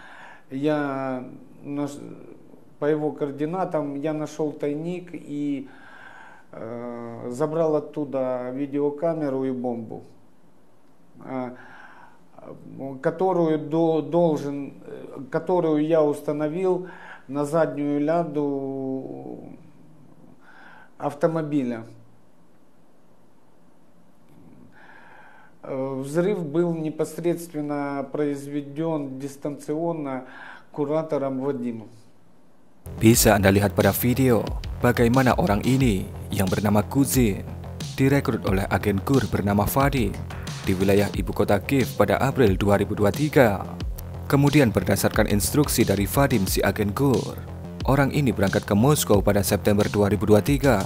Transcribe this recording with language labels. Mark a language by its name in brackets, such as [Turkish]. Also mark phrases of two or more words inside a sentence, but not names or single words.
[Russian] по его координатам я нашел тайник и забрал оттуда видеокамеру и бомбу, которую я установил на заднюю ляду автомобиля. Взрыв был непосредственно произведен дистанционно куратором Вадимом. [Indonesian] Bisa Anda lihat pada video bagaimana orang ini yang bernama Kuzin direkrut oleh agen KUR bernama Vadim di wilayah ibu kota Kiev pada April 2023. Kemudian berdasarkan instruksi dari Vadim si agen GUR, orang ini berangkat ke Moskow pada September 2023.